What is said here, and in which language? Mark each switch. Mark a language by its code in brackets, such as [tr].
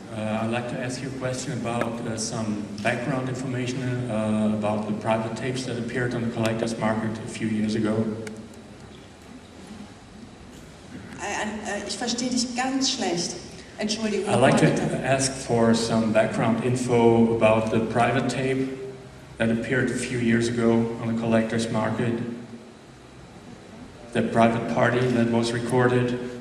[en] I'd like to ask you a question about some background information about the private tapes that appeared on the collector's market a few years ago. [de] Ich verstehe dich ganz schlecht. Entschuldigung. [en] I'd like to ask for some background info about the private tape that appeared a few years ago on the collector's market. The private party that was recorded.